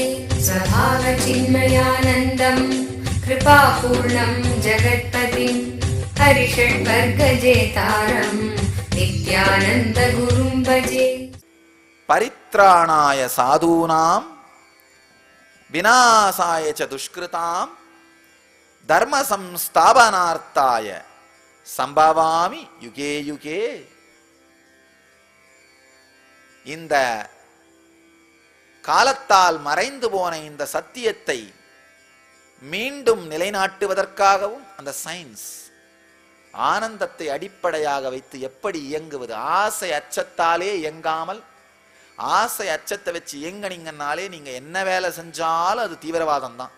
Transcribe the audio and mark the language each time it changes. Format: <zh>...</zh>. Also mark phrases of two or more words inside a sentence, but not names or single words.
<sa>स्वभावचिन्मयानन्दं कृपापूर्णं जगत्पतिं हरिषड्वर्गजेतारं नित्यानन्दगुरुं भजे। परित्राणाय साधूनां विनाशाय च दुष्कृतां धर्म संस्थापनार्थाय संभवामि युगे युगे.</sa> <ta>இந்த காலத்தால் மறைந்து போன இந்த சத்தியத்தை மீண்டும் நிலைநாட்டுவதற்காகவும் அந்த சயின்ஸ் ஆனந்தத்தை அடிப்படையாக வைத்து எப்படி இயங்குவது, ஆசை அச்சத்தாலே இயங்காமல், ஆசை அச்சத்தை வச்சு இயங்கினீங்கன்னாலே நீங்க என்ன வேலை செஞ்சாலும் அது தீவிரவாதம் தான்.</ta>